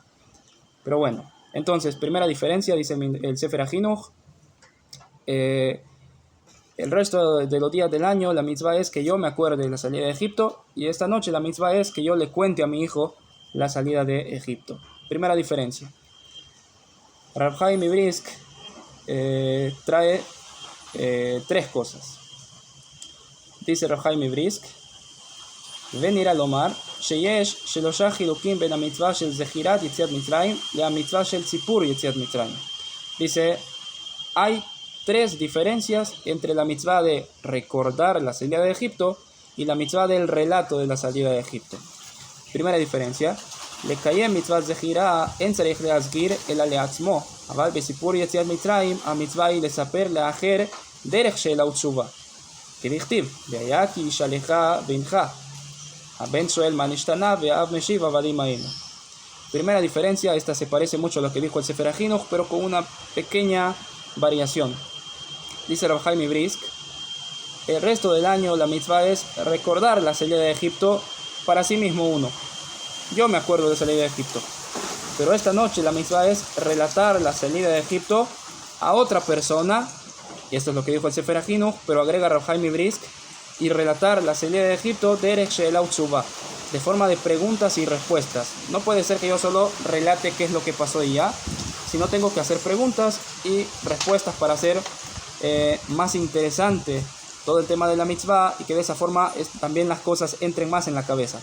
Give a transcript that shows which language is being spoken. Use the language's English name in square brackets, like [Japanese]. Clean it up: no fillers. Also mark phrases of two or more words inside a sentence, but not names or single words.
[Spanish] Pero bueno, entonces, primera diferencia, dice el Sefer HaChinuch, el resto de los días del año la mitzvah es que yo me acuerde de la salida de Egipto, y esta noche la mitzvah es que yo le cuente a mi hijo la salida de Egipto. Primera diferencia. Rav Chaim Brisk trae tres cosas. [Hebrew] Dice Rav Chaim Brisk, ונראה לומר שיש שלושה חילוקים בין המצווה של זכירת יציאת מצרים למצווה של סיפור יציאת מצרים. [Spanish] Dice, hay tres diferencias entre la mitzvah de recordar la salida de Egipto y la mitzvah del relato de la salida de Egipto. Primera diferencia, [Hebrew] לקיים מצוות זכירה אין צריך להזכיר אלא לעצמו, אבל בסיפור יציאת מצרים המצווה היא לספר לאחר דרך שאלה ותשובה. כדכתיב, והיה כי ישאלך בנך, הבן שואל מה נשתנה והאב משיב עבדים היינו. [Spanish] Primera diferencia, esta se parece mucho a lo que dijo el Sefer HaChinuch, pero con una pequeña variación. Dice Rav Chaim Brisk, el resto del año la mitzvah es recordar la salida de Egipto para sí mismo uno. Yo me acuerdo de la salida de Egipto. Pero esta noche la mitzvah es relatar la salida de Egipto a otra persona, y esto es lo que dijo el Sefer HaChinuch, pero agrega Rav Chaim Brisk, y relatar la salida de Egipto [Hebrew] דרך שאלה ותשובה, [Spanish] de forma de preguntas y respuestas. No puede ser que yo solo relate qué es lo que pasó y ya, sino tengo que hacer preguntas y respuestas para hacer más interesante todo el tema de la mitzvah, y que de esa forma también las cosas entren más en la cabeza.